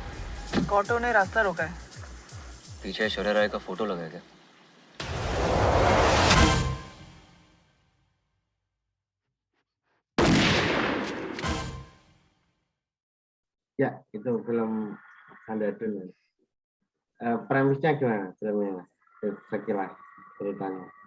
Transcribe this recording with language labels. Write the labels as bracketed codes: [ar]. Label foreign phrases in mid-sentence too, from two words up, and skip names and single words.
[hi] ऑटो ने रास्ता रोका है। पीछे ऐश्वर्या राय का फोटो लगा है क्या? [id] Ya, itu film Andhadhun. Premisnya gimana filmnya? Sekilas ceritanya.